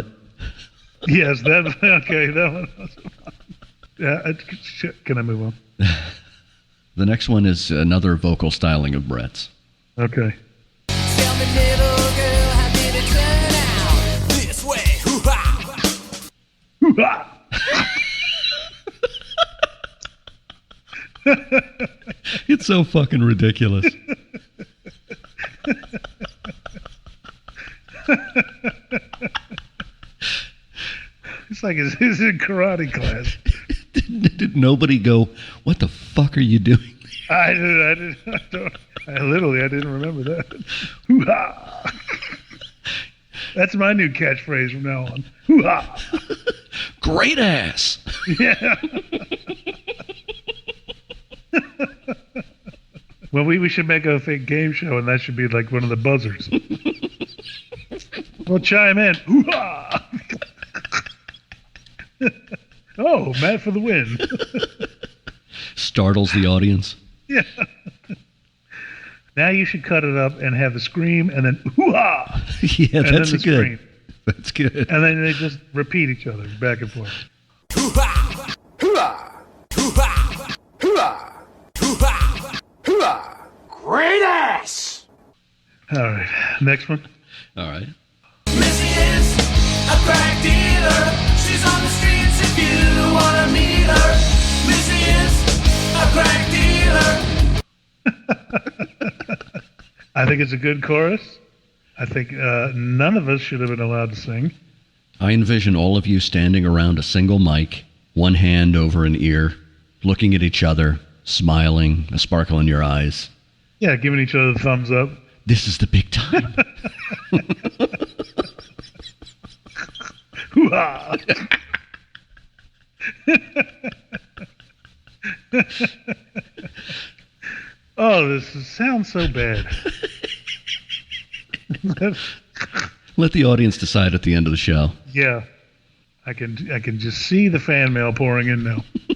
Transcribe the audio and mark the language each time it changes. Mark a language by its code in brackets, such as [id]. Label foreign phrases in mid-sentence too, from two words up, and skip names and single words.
[en] yes, that okay. That one was fun. Yeah, can I move on? The next one is another vocal styling of Brett's. Okay. Tell me, little girl, how did it turn out? This way, hoo-ha! Hoo-ha! It's so fucking ridiculous. It's like it's in karate class. Did nobody go, what the fuck are you doing? I didn't remember that. Hoo-ha! That's my new catchphrase from now on. Hoo-ha! Great ass. Yeah. Well, we should make a fake game show, and that should be like one of the buzzers. We'll chime in. Hoo-ha! Oh, Matt for the win. Startles the audience. Yeah. Now you should cut it up and have the scream and then hoo-ha! Yeah, And that's then the good. scream. That's good. And then they just repeat each other back and forth. Hoo-ha! Hoo-ha! Hoo-ha! Hoo-ha! Hoo-ha! Hoo-ha! Great ass! All right. Next one. All right. Missy is a crack dealer. She's on the streets if you wanna meet her. Missy is a crack dealer. I think it's a good chorus. I think none of us should have been allowed to sing. I envision all of you standing around a single mic, one hand over an ear, looking at each other, smiling, a sparkle in your eyes. Yeah, giving each other the thumbs up. This is the big time. Hoo-ha! Oh, sounds so bad. Let the audience decide at the end of the show. Yeah, I can just see the fan mail pouring in now.